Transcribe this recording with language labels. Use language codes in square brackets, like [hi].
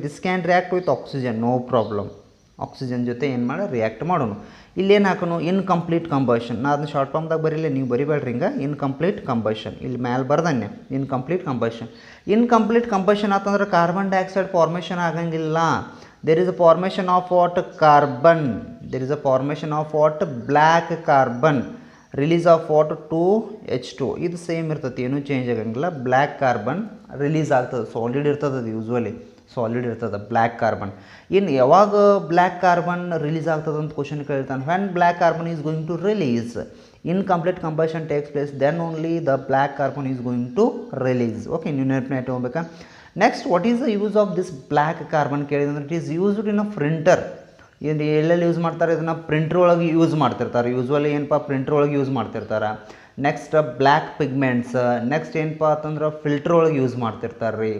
[en] This can react with oxygen, no problem. [kn] Oxygen ಜೊತೆ ಏನು ಮಾಡಿ ರಿಯಾಕ್ಟ್ ಮಾಡೋಣ. ಇಲ್ಲೇನು ಹಾಕೋಣ, ಇನ್ಕಂಪ್ಲೀಟ್ ಕಂಬಷನ್. ನಾ ಅದನ್ನ ಶಾರ್ಟ್ ಫಾರ್ಮ್ದಾಗ ಬರೀಲ್ಲ, ನೀವು ಬರಿಬೇಡ್ರಿ ಹಿಂಗೆ. ಇನ್ಕಂಪ್ಲೀಟ್ ಕಂಬಷನ್ ಇಲ್ಲಿ ಮ್ಯಾಲೆ ಬರ್ದನ್ನೆ, ಇನ್ಕಂಪ್ಲೀಟ್ ಕಂಬಷನ್. ಇನ್ಕಂಪ್ಲೀಟ್ ಕಂಬಷನ್ ಆತಂದ್ರೆ ಕಾರ್ಬನ್ ಡೈಆಕ್ಸೈಡ್ ಫಾರ್ಮೇಷನ್ ಆಗಂಗಿಲ್ಲ. [en] there is a formation of what, carbon. There is a formation of what, black carbon. Release of what, 2H2. [kn] ಇದು same ಇರ್ತದೆ, ಏನೂ ಚೇಂಜ್ ಆಗಂಗಿಲ್ಲ. ಬ್ಲ್ಯಾಕ್ ಕಾರ್ಬನ್ ರಿಲೀಸ್ ಆಗ್ತದೆ, solid ಇರ್ತದೆ, ಅದು usually solid ಇರ್ತದೆ ಬ್ಲ್ಯಾಕ್ ಕಾರ್ಬನ್. ಇನ್ನು ಯಾವಾಗ ಬ್ಲ್ಯಾಕ್ ಕಾರ್ಬನ್ ರಿಲೀಸ್ ಆಗ್ತದೆ ಅಂತ ಕ್ವಶನ್ ಕೇಳ್ತಾನೆ. [en] when black carbon is going to release, incomplete combustion takes place, then only the black carbon is going to release. [kn] Okay, ನೀವು ನೆನಪಿನ ಇಟ್ಕೋಬೇಕಾ. [en] next, what is the use of this black carbon [kn] ಕೇಳಿದ್ರೆ, [en] It is used in a printer. [kn] ಇದು ಎಲ್ಲೆಲ್ಲಿ use ಮಾಡ್ತಾರೆ, ಇದನ್ನು ಪ್ರಿಂಟ್ರ್ ಒಳಗೆ use ಮಾಡ್ತಿರ್ತಾರೆ. Usually ಏನಪ್ಪ, ಪ್ರಿಂಟ್ರ್ ಒಳಗೆ ಯೂಸ್ ಮಾಡ್ತಿರ್ತಾರೆ. Next black pigments. ನೆಕ್ಸ್ಟ್ ಏನಪ್ಪ ಅಂತಂದ್ರೆ ಫಿಲ್ಟರ್ ಒಳಗೆ ಯೂಸ್ ಮಾಡ್ತಿರ್ತಾರೆ ರೀ.